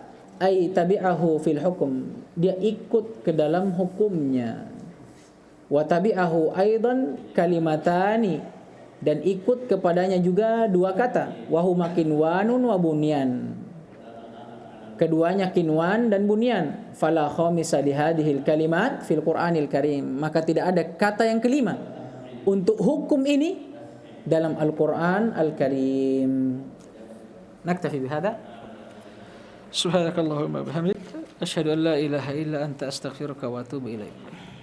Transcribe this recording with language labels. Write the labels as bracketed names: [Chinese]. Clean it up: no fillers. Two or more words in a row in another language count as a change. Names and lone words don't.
[Arabic] أي تابعه في الحكم, [Indonesian] dia ikut ke dalam hukumnya. [Arabic] وتابعه أيضا كلمتان, [Indonesian] dan ikut kepadanya juga 2 kata, [Arabic] وهما قنوان وبنيان. [Indonesian] Keduanya kinwan dan bunyan. [Arabic] فلا خامس لهذه الكلمات في القرآن الكريم, [Indonesian] maka tidak ada kata yang kelima untuk hukum ini dalam Al-Quran Al-Karim. [Arabic] نكتفي بهذا. سبحانك اللهم بحمدك أشهد أن لا إله إلا أنت أستغفرك وأتوب إليك.